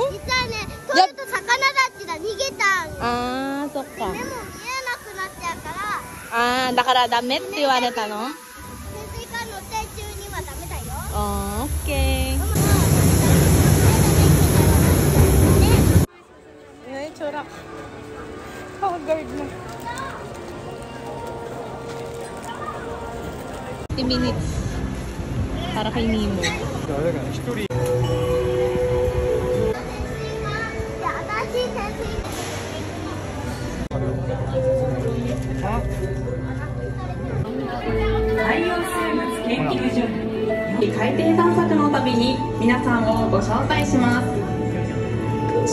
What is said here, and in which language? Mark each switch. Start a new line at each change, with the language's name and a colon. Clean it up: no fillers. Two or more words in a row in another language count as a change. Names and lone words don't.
Japanese: 実はね、取ると魚たちが逃げたん。あー、そっか。でも見えなくなっちゃうから。あー、だからダメって言われたの？潜水艦乗って中にはダメだよ。あー、オッケー。
Filipino: Ay, tsura. Guard na.
English: 50 minutes.
Filipino: Para kay Nemo.
Japanese: 海底探索の旅に皆さんをご招待します。